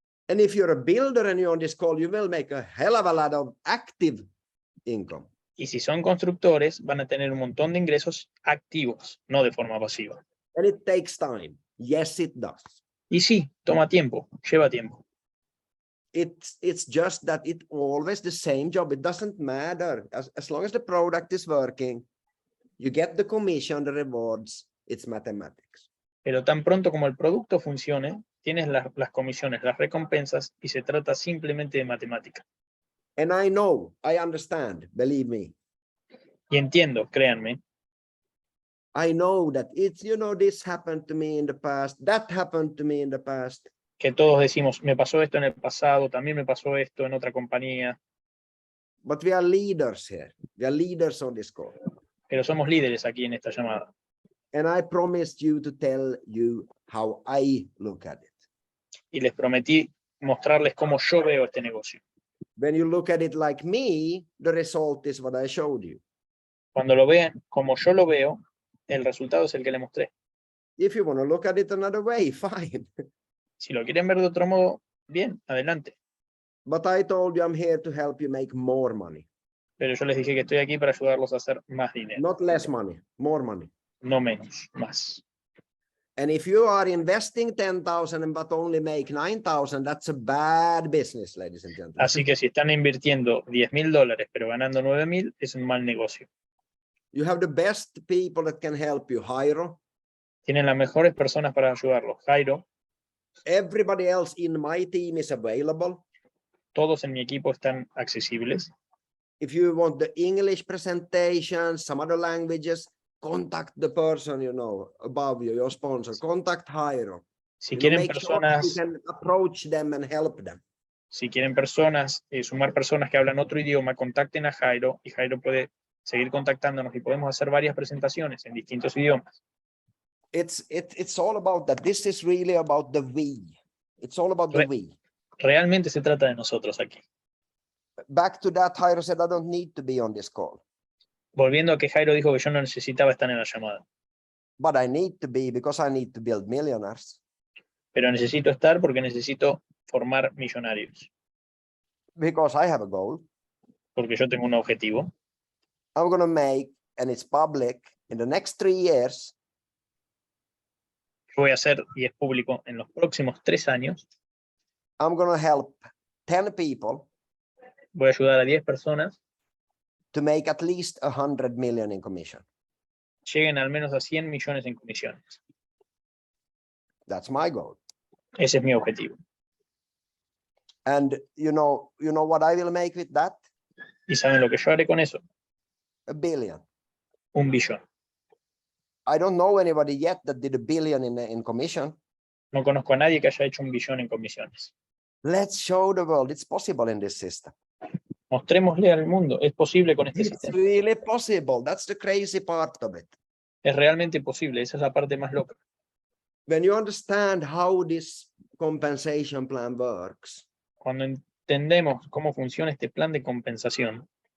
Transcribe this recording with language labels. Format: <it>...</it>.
<en>And if you're a builder and you're on this call, you will make a hell of a lot of active income.</en> <es>Y si son constructores, van a tener un montón de ingresos activos, no de forma pasiva.</es> <en>And it takes time. Yes, it does.</en> <es>Y sí, toma tiempo, lleva tiempo.</es> <en>It's just that it always the same job. It doesn't matter. As long as the product is working, you get the commission, the rewards, it's mathematics.</en> <es>Pero tan pronto como el producto funcione, tienes las comisiones, las recompensas, y se trata simplemente de matemática.</es> <en>And I know, I understand, believe me.</en> <es>Y entiendo, créanme,</es> <en>I know that it's, this happened to me in the past, that happened to me in the past.</en> <es>que todos decimos, me pasó esto en el pasado, también me pasó esto en otra compañía,</es> <en>But we are leaders here. We are leaders on this call.</en> <es>pero somos líderes aquí en esta llamada.</es> <en>And I promised you to tell you how I look at it.</en> <es>Y les prometí mostrarles cómo yo veo este negocio.</es> <en>When you look at it like me, the result is what I showed you.</en> <es>Cuando lo vean como yo lo veo, el resultado es el que les mostré.</es> <en>If you want to look at it another way, fine.</en> <es>Si lo quieren ver de otro modo, bien, adelante.</es> <en>But I told you I'm here to help you make more money.</en> <es>Pero yo les dije que estoy aquí para ayudarlos a hacer más dinero.</es> <en>Not less money, more money.</en> <es>No menos, más.</es> <en>And if you are investing 10,000 but only make 9,000, that's a bad business, ladies and gentlemen.</en> <es>Así que si están invirtiendo $10,000 pero ganando 9,000, es un mal negocio.</es> <en>You have the best people that can help you, Jairo.</en> <es>Tienen las mejores personas para ayudarlos. Jairo,</es> <en>Everybody else in my team is available.</en> <es>todos en mi equipo están accesibles.</es> <en>If you want the English presentation, some other languages, contact the person, above you, your sponsor. Contact Jairo.</en> <es>Si quieren</es> <en>Make sure that you</en> <es>personas,</es> <en>can approach them and help them.</en> <es>si quieren personas, sumar personas que hablan otro idioma, contacten a Jairo, y Jairo puede seguir contactándonos y podemos hacer varias presentaciones en distintos idiomas.</es> <en>It's all about that. This is really about the we. It's all about the we.</en> <es>Realmente se trata de nosotros aquí.</es> <en>Back to that, Jairo said, I don't need to be on this call.</en> <es>Volviendo a que Jairo dijo que yo no necesitaba estar en la llamada.</es> <en>But I need to be because I need to build millionaires.</en> <es>Pero necesito estar porque necesito formar millonarios.</es> <en>Because I have a goal.</en> <es>Porque yo tengo un objetivo.</es> <en>I'm going to make, and it's public, in the next 3 years,</en> <es>Yo voy a hacer, y es público, en los próximos 3 años,</es> <en>I'm going to help 10 people</en> <es>voy a ayudar a 10 personas,</es> <en>to make at least 100 million in commission.</en> <es>lleguen al menos a 100 millones en comisiones.</es> <en>That's my goal.</en> <es>Ese es mi objetivo.</es> <en>And you know what I will make with that?</en> <es>¿Y saben lo que yo haré con eso?</es> <en>$1 billion.</en> <es>1 billón.</es> <en>I don't know anybody yet that did $1 billion in commission.</en> <es>No conozco a nadie que haya hecho 1 billón en comisiones.</es> <en>Let's show the world it's possible in this system.</en> <es>Mostrémosle al mundo, es posible con este</es> <en>It's</en> <es>sistema.</es> <en>really possible. That's the crazy part of it.</en> <es>Es realmente posible, esa es la parte más loca.</es> <en>When you understand how this compensation plan works,</en> <es>Cuando entendemos cómo funciona este plan de compensación,</es>